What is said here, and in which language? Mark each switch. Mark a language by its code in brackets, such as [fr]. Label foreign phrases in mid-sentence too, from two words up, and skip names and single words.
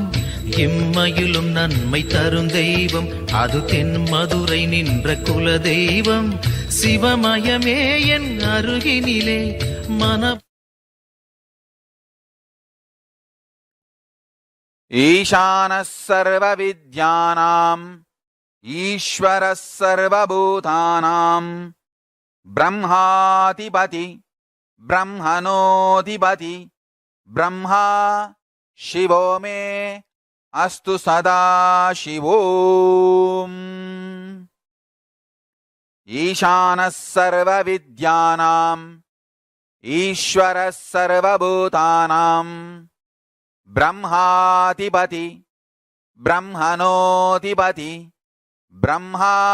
[ta] இம்மையிலும் நன்மை தரும் தெய்வம், அது தென் மதுரை நின்ற குல தெய்வம். சிவமயமே என் அருகினிலே மன [sa] ईशानः सर्वविद्यानाम् ईश्वरः सर्वभूतानाम् ब्रह्माधिपति ब्रह्मणोऽधिपति ब्रह्मा शिवो मे अस्तु सदा शिवोम्। ईशानः सर्वविद्यानाम् ईश्वरः सर्वभूतानां ब्रह्माधिपति ब्रह्मणोऽधिपति ब्रह्मा